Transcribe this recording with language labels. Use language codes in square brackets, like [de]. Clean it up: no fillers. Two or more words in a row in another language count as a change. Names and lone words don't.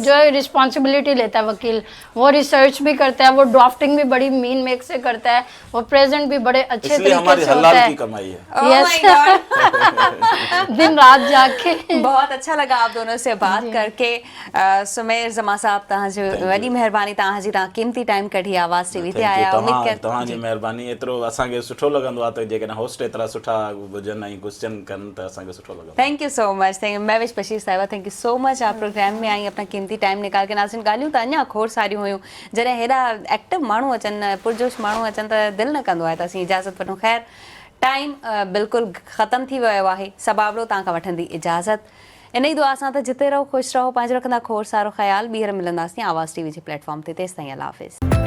[hi] जो है रिस्पॉन्सिबिलिटी लेता है वकील, वो रिसर्च भी करता है, वो ड्राफ्टिंग भी बड़ी मीन मेक से करता है, वो प्रेजेंट भी बड़े अच्छे इसलिए तरीके हमारी से होता हलाल है। की कमाई है। [en] Oh Yes. my God। [hi] दिन रात जाके बहुत अच्छा लगा आप दोनों से बात करके। सुमेर जमा साहब, [sd] तव्हांजी वॾी महिरबानी, तव्हांजी तव्हां क़ीमती टाइम कढी आवाज़ टीवी ते आया। [hi] उम्मीद कर [sd] तव्हांजी महिरबानी, एतिरो असांखे सुठो लॻंदो आहे त जेकॾहिं होस्ट एतिरा सुठा हुजनि ऐं क्वेश्चन कनि त असांखे सुठो लॻंदो आहे। [en] Thank you so much. [hi] महविश बशीर साहिबा, [en] Thank you so much. [hi] आप प्रोग्राम में आई, अपना कीमती टाइम निकाल के। [sd] नाज़रीन, ॻाल्हियूं त अञा खोड़ सारियूं हुयूं, जॾहिं हेॾा एक्टिव माण्हू अचनि, पुरजोश माण्हू अचनि त दिलि न कंदो आहे त असीं इजाज़त वठूं। ख़ैर टाइम बिल्कुलु ख़तमु थी वियो आहे, सबाबरो तव्हां खां वठंदी इजाज़त। इन ई दुआ सां त जिते रहो ख़ुशि रहो, पंहिंजो रखंदा खोड़ सारो ख़्यालु। ॿीहर मिलंदासीं आवाज़ टीवी जे प्लेटफॉर्म ते। तेसिताईं [ar] الله حافظ.